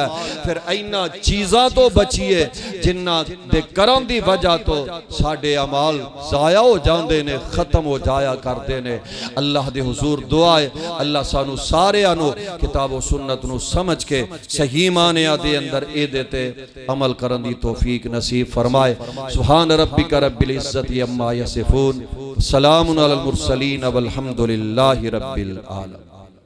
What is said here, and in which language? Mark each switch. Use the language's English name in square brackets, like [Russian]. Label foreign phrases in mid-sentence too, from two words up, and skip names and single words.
[Punjabi] پھر انہاں چیزاں تو بچیے جنہاں دے کرن دی وجہ تو ساڈے اعمال ضائع ہو جاندے نے ختم ہو جایا کردے نے. اللہ دے حضور دعا ہے اللہ سانوں ساریاں نوں کتاب و سنت نوں سمجھ کے صحیح معنیاں دے اندر اے دیتے عمل کرن دی توفیق نصیب فرمائے. [Arabic] سبحان ربك رب العزة عما يصفون سلام على المرسلين والحمد لله رب العالمين.